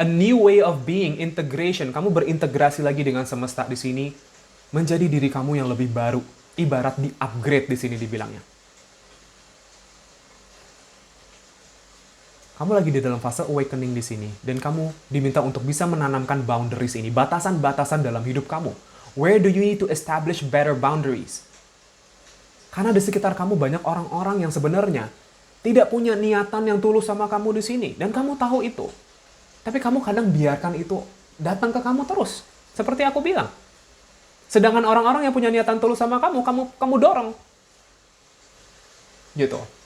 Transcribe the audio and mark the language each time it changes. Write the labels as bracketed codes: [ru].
[en] A new way of being, [id] integration, kamu berintegrasi lagi dengan semesta di sini, menjadi diri kamu yang lebih baru. Ibarat di-upgrade di sini dibilangnya. Kamu lagi di dalam fase awakening di sini, dan kamu diminta untuk bisa menanamkan boundaries ini, batasan-batasan dalam hidup kamu. [en] Where do you need to establish better boundaries? [id] Karena di sekitar kamu banyak orang-orang yang sebenarnya tidak punya niatan yang tulus sama kamu di sini, dan kamu tahu itu. Tapi kamu kadang biarkan itu datang ke kamu terus, seperti aku bilang. Sedangkan orang-orang yang punya niatan tulus sama kamu dorong. Gitu.